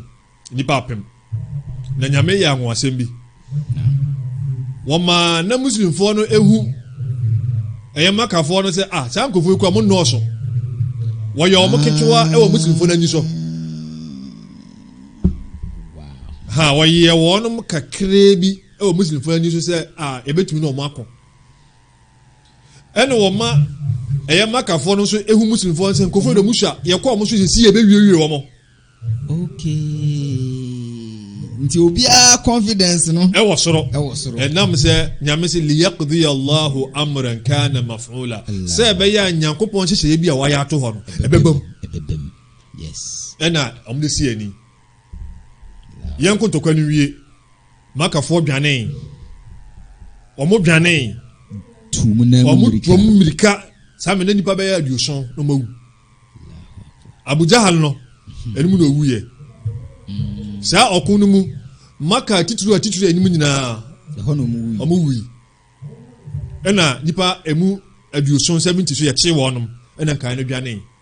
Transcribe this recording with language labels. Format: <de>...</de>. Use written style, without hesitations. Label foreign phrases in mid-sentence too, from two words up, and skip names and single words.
<ak>nipa apem na nyame yɛ ahoɔsɛm bi wɔma na muslimfoɔ no ehu ɛyɛ makafoɔ no sɛ saa nkɔfoɔ yi kɔ mo nnɔɔso wɔyɛ ɔmo ketewa ɛwɔ muslimfoɔ no ani so wɔyɛ wɔnom kakraa bi ɛwɔ muslimfoɔ no ani so sɛ ebɛtumi na ɔmo akɔ ɛna wɔma ɛyɛ makafoɔ no nso ehu muslimfoɔ sɛ nkɔfoɔ de musua yɛkɔ ɔmo so sisi yɛbɛwiewie wɔn. okay nti obiara confidence no ɛwɔ soro ɛnam sɛ nyame sɛ</ak> <ar>ليقضي الله أمرا كان مفعولا</ar> <ak>sɛ ɛbɛyɛ a nyankopɔn hyehyɛ bi a wayɛ ato hɔ no ɛbɛbam</ak> <en>yes</en> <ak>ɛna ɔmo de si ani yɛn kontokwa no wie makafoɔ dwane ɔmo dwane ɔmo mirika saa mena nipa bɛyɛ aduoson na ɔmawu Abu Jahal no ɛnimu na owu yɛ saa ɔko no mu maka tituru anim nyinaa ɔmo wui ɛna nipa emu aduoson 70 so yɛkye wɔnom ɛna nkae no dwane</ak>